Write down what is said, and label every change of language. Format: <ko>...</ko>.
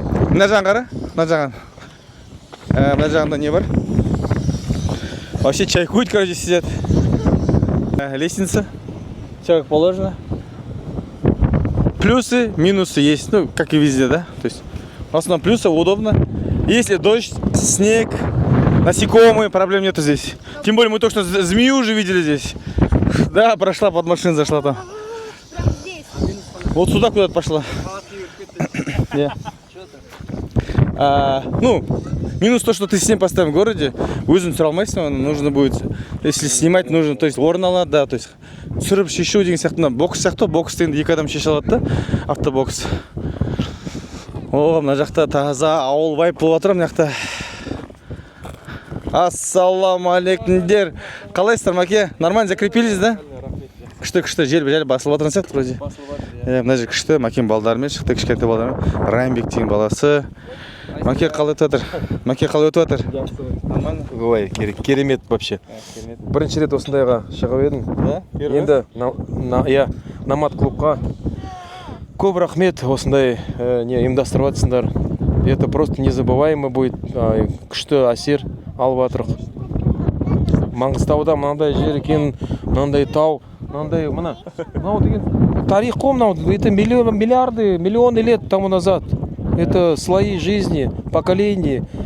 <kk>Мына жағын қара, мына жағында не бар?</kk> <ru>Вообще чайкуют, короче, сидят. Лестница, все как положено. Плюсы, минусы есть, ну, как и везде, да? То есть, в основном плюсы, удобно. Если дождь, снег, насекомые, проблем нету здесь. Тем более мы только что змею уже видели здесь. Да, прошла под машину, зашла там. Вот сюда куда-то пошла. Ну, минус то, что ты снег поставим в городе,</ru> <kk>өзің түсіре алмайсың,</kk> <ru>нужно будет, если снимать нужно, то есть</ru> <kk>орын алады,</kk> <ru>да, то есть</ru> <kk>түсіріп шешу деген сияқты, бокс сияқты, бокс дегенде 2 адам шеше алады да,</kk> <ru>автобокс.</ru> <kk>О, мына жақта таза ауыл вайп болып жатыр мына жақта. Ассалаумалейкумдер. Қалайсыздар, Маке?</kk> <ru>Нормально закрепились, да?</ru> <kk>Күшті, жел басылып жатырған сияқты</kk> <ru>вроде.</ru> <kk>Мына жер күшті, Макем балдарымен шықты, кішкентай балдармен. Райымбек деген баласы. Маке қалай өтіп жатыр? Маке қалай өтіп жатыр?</kk> <ru>Нормально?</ru> <kk>Ой, керемет</kk> <ru>вообще.</ru> <kk>Бірінші рет осындайға шығып едім. Енді намат клубқа көп рахмет, осындай не ұйымдастырып жатсыңдар.</kk> <ru>Это просто незабываемый будет,</ru> <kk>күшті әсер алып жатырық. Маңғыстауда мынандай жер екен, мынандай тау, мынандай мынау деген тарих қой мынау.</kk> <ru>Это миллионы лет тому назад. Это слои жизни, поколений.</ru>